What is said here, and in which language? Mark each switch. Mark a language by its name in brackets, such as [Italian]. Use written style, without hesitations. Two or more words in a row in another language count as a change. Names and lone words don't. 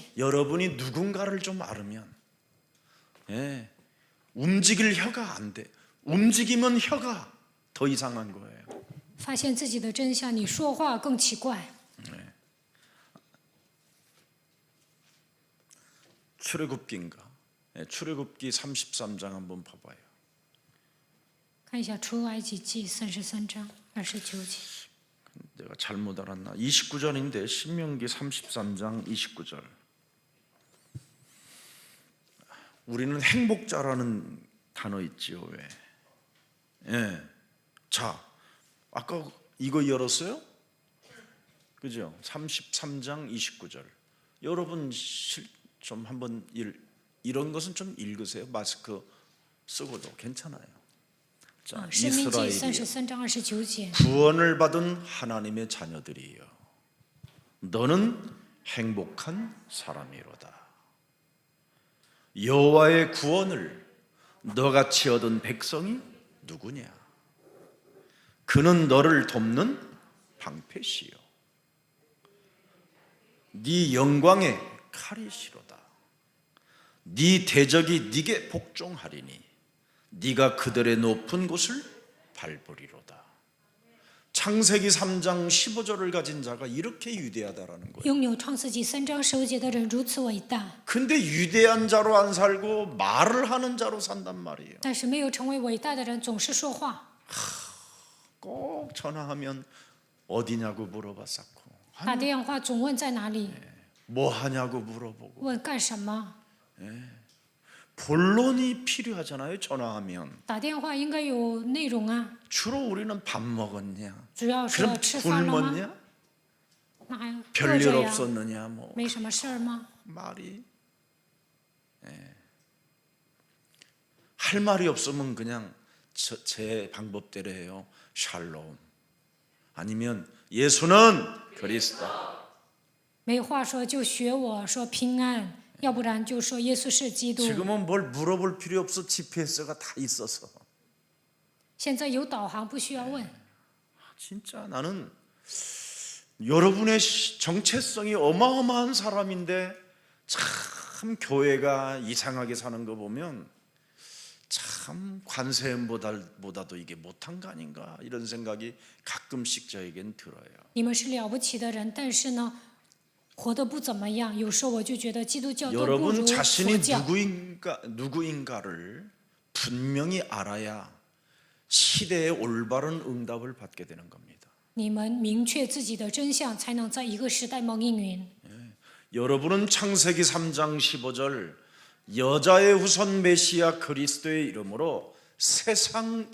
[Korean] 여러분이 누군가를 좀 알으면 움직일 혀가 안 돼. 움직이면 혀가 더 이상한 거예요. [Chinese] 发现自己的真相，你说话更奇怪。 [Korean] 출애굽기인가? 출애굽기 33장 한번 봐봐요. [Chinese] 看一下出埃及记33章29节。 [Korean] 내가 잘못 알았나? 29절인데 신명기 33장 29절. 우리는 행복자라는 단어 있지요. 왜? 예. 자, 아까 이거 열었어요? 그죠? 33장 29절. 여러분 좀 한번 이런 것은 좀 읽으세요. 마스크 쓰고도 괜찮아요. 자, [Chinese] 申命记 [Korean] 이스라엘이 [Chinese] 33章29节， [Korean] 구원을 받은 하나님의 자녀들이여, 너는 행복한 사람이로다. 여호와의 구원을 너같이 얻은 백성이 누구냐? 그는 너를 돕는 방패시요, 네 영광의 칼이시로다. 네 대적이 네게 복종하리니 네가 그들의 높은 곳을 밟으리로다. 창세기 3장 15절을 가진 자가 이렇게 위대하다라는 거예요. [Chinese] 拥有创世纪3章15节的人如此伟大， [Korean] 근데 위대한 자로 안 살고 말을 하는 자로 산단 말이에요. [Chinese] 但是没有成为伟大的人总是说话。 [Korean] 꼭 전화하면 어디냐고 물어봤었고, [Chinese] 打电话总问在哪里， [Korean] 뭐 하냐고 물어보고, [Chinese] 问干什么。 [Korean] 본론이 필요하잖아요. 전화하면 [Chinese] 打电话应该有内容啊， [Korean] 주로 우리는 밥 먹었냐, [Chinese] 主要是 [Korean] 그럼 [Chinese] 吃饭了吗？ [Korean] 굶었냐, [Chinese] 那还饿 [Korean] 별일 [Chinese] 着呀， [Korean] 없었느냐, 뭐 [Chinese] 没什么事儿吗？ [Korean] 말이 할 말이 없으면 그냥 제 방법대로 해요. 샬롬, 아니면 예수는 그리스도. [Chinese] 没话说就学我说平安，要不然就说耶稣是基督。 [Korean] 지금은 뭘 물어볼 필요 없어. GPS가 다 있어서. [Chinese] 现在有导航，不需要问。 [Korean] 진짜 나는 여러분의 정체성이 어마어마한 사람인데 참 교회가 이상하게 사는 거 보면 참 관세음보다도 이게 못한 거 아닌가, 이런 생각이 가끔씩 저에겐 들어요. [Chinese] 你们是了不起的人，但是呢，活得不怎么样。有时候我就觉得基督教都不如 [Korean] 여러분 [Chinese] 佛 [Korean] 자신이 [Chinese] 教。 [Korean] 누구인가를 분명히 알아야 시대의 올바른 응답을 받게 되는 겁니다. [Chinese] 你们明确自己的真相，才能在一个时代蒙应允。 [Korean] 여러분은 창세기 3장 15절 여자의 후손 메시아 그리스도의 이름으로 세상